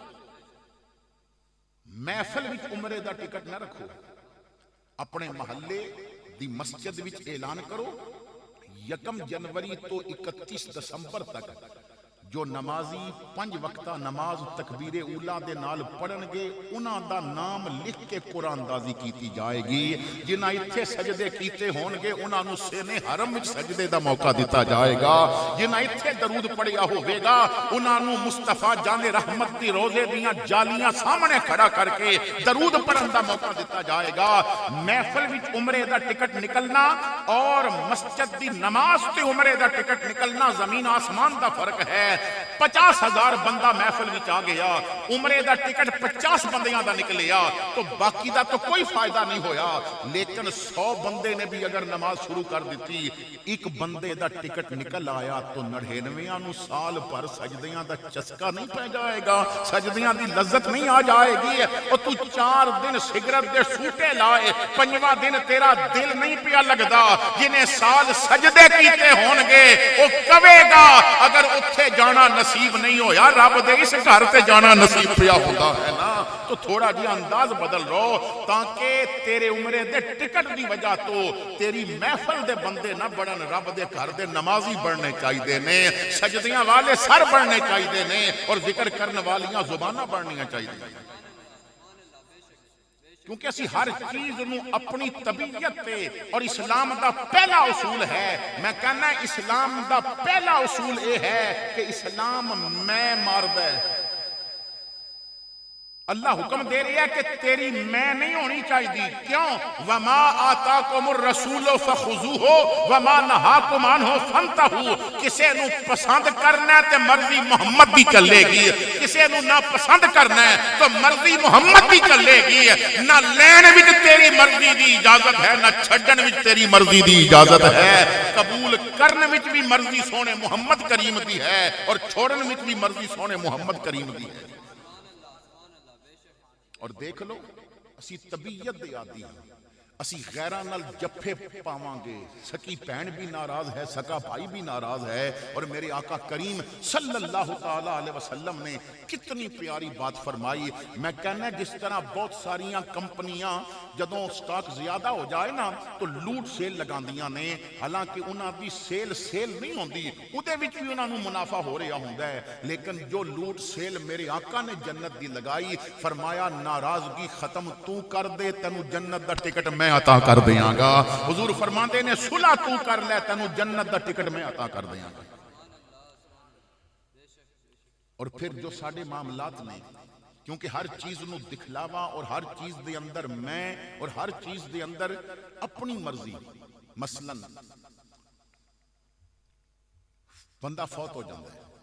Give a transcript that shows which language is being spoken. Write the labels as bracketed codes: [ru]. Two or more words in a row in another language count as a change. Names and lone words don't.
[pa] محفل وچ عمرے دا ٹکٹ نہ رکھو، اپنے محلے دی مسجد وچ اعلان کرو 1 جنوری تو 31 دسمبر تک جو نمازی 5 وقتہ نماز تکبیر اولا دے نال پڑھن گے انہاں دا نام لکھ کے قرآن اندازی کیتی جائے گی، جنہاں اتھے سجدے کیتے ہون گے انہاں نو سینے حرم وچ سجدے دا موقع دیتا جائے گا، جنہاں اتھے درود پڑھیا ہوئے گا انہاں نو مصطفیٰ جان رحمت دی روزے دیاں جالیاں سامنے کھڑا کر کے درود پڑھن دا موقع دیتا جائے گا۔ محفل وچ عمرے دا ٹکٹ نکلنا اور مسجد دی نماز تے عمرے دا ٹکٹ نکلنا زمین آسمان دا فرق ہے۔ 50,000 بندہ محفل وچ آ گیا عمرے دا ٹکٹ 50 بندیاں دا نکلیا تو باقی دا تو کوئی فائدہ نہیں ہویا، لیکن 100 بندے نے بھی اگر نماز شروع کر دیتی، ایک بندے دا ٹکٹ نکل آیا تو 99 نو سال پر سجدیاں دا چسکا نہیں پہ جائے گا، سجدیاں دی لذت نہیں آ جائے گی۔ اور تو 4 دن سگرٹ دے سوٹے لائے، 5واں دن تیرا دل نہیں پیا لگدا، جنہیں سال سجدے کیتے ہون گے وہ کہے گا اگر اتھے جانا نصیب نہیں ہویا رب دے اس گھر تے جانا نصیب پیا ہوتا ہے نا۔ تو تھوڑا جی انداز بدل رو تاکہ تیرے عمرے دے ٹکٹ دی وجہ تو تیری محفل دے بندے نہ بڑھن، رب دے گھر دے نمازی بڑھنے چاہیے نے، سجدیاں والے سر بڑھنے چاہیے نے، اور ذکر کرنے والیاں زباناں بڑھنیاں چاہیے، کیونکہ اسی ہر چیز نو اپنی طبیعت تے، اور اسلام دا پہلا اصول ہے، میں کہنا اسلام دا پہلا اصول یہ ہے کہ اسلام میں مرد ہے۔ اللہ حکم دے رہی ہے کہ تیری میں نہیں ہونی چاہیے، کیوں؟ [ar] وما آتاکم الرسول فخذوہ وما نہاکم عنہ فانتہوا، [pa] کسے نو پسند کرنا ہے تے مرضی محمد دی چلے گی، کسے نو نہ پسند کرنا ہے تو مرضی محمد دی چلے گی، نہ لین وچ تیری مرضی دی اجازت ہے نہ چھڈن وچ تیری مرضی دی اجازت ہے، قبول کرن وچ بھی مرضی سونے محمد کریم دی ہے اور چھوڑن وچ بھی مرضی سونے محمد کریم دی ہے۔ اور دیکھ لو اسی طبیعت دے عادی ہیں، اسی غیران نال جفے پاواں گے، سکی بہن بھی ناراض ہے، سکا بھائی بھی ناراض ہے، اور میرے آقا کریم [ar] صلی اللہ تعالی علیہ وسلم [pa] نے کتنی پیاری بات فرمائی۔ میں کہنا جس طرح بہت ساریاں کمپنیاں جدوں سٹاک زیادہ ہو جائے نا تو لوٹ سیل لگاندیاں نے، حالانکہ انہاں دی سیل نہیں ہوندی، اودے وچ بھی انہاں نو منافع ہو رہا ہوندا ہے، لیکن جو لوٹ سیل میرے آقا نے جنت دی لگائی، فرمایا ناراضگی ختم تو کر دے، تینو جنت دا ٹکٹ میں عطا کر دیاں گا۔ حضور فرماندے نے صلح تو کر لے، تینو جنت دا ٹکٹ میں عطا کر دیاں گا۔ اور پھر جو ساڈے معاملات نے، کیونکہ ہر چیز نو دکھلاوا اور ہر چیز دے اندر میں اور ہر چیز دے اندر اپنی مرضی، مثلا بندہ فوت ہو جاتا ہے،